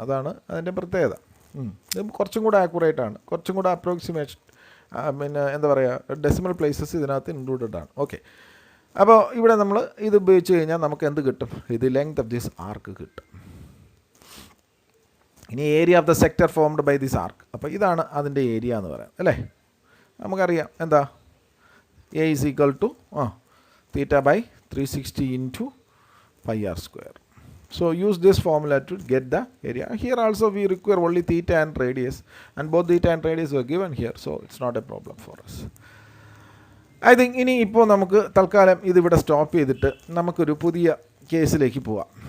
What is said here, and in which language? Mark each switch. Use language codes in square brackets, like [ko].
[ml] അതാണ് അതിൻ്റെ പ്രത്യേകത. ഇത് കുറച്ചും കൂടെ ആക്യുറേറ്റ് ആണ്, കുറച്ചും കൂടെ അപ്രോക്സിമേഷൻ, പിന്നെ എന്താ പറയുക, ഡെസിമൽ പ്ലേസസ് ഇതിനകത്ത് ഇൻക്ലൂഡഡ് ആണ്. ഓക്കെ, അപ്പോൾ ഇവിടെ നമ്മൾ ഇത് ഉപയോഗിച്ച് കഴിഞ്ഞാൽ നമുക്ക് എന്ത് കിട്ടും, ഇത് ലെങ്ത് ഓഫ് ദിസ് ആർക്ക് കിട്ടും. ഇനി [en] Area of the sector formed by this arc. [ml] അപ്പോൾ ഇതാണ് അതിൻ്റെ ഏരിയ എന്ന് പറയാം അല്ലേ. നമുക്കറിയാം എന്താ, [en] A is equal to θ/360 into pi r square. So use this formula to get the area. Here also we require only theta and radius, and both theta and radius were given here, so it's not a problem for us. I think [ml] ഇനി ഇപ്പോൾ നമുക്ക് തൽക്കാലം ഇതിവിടെ stop ചെയ്തിട്ട് നമുക്കൊരു പുതിയ കേസിലേക്ക് പോവാം.